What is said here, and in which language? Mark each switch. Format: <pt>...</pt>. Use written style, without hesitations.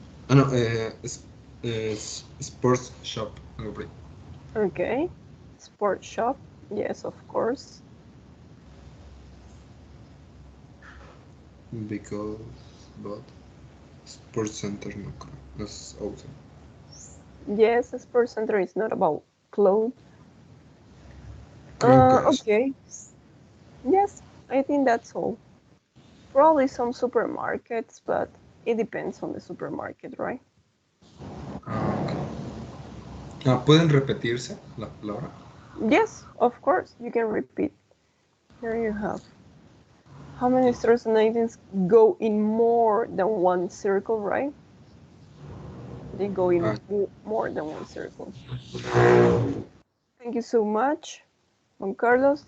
<es>No, es Sports Shop, algo por ahí.</es> <en>Okay. Sport shop, yes, of course. But Sports Center</en> <es>no creo.</es> <en>That's awesome. Yes, a sports center is not about clothes.</en> <es>Creo que</es> <en>Okay. Yes, I think that's all. Probably some supermarkets, but it depends on the supermarket, right?</en> <es>¿Pueden repetirse la palabra?</es> <en>Yes, of course, you can repeat. Here you have. How many stars and items go in more than one circle, right? They go in more than one circle. Thank you so much, Juan Carlos.</en>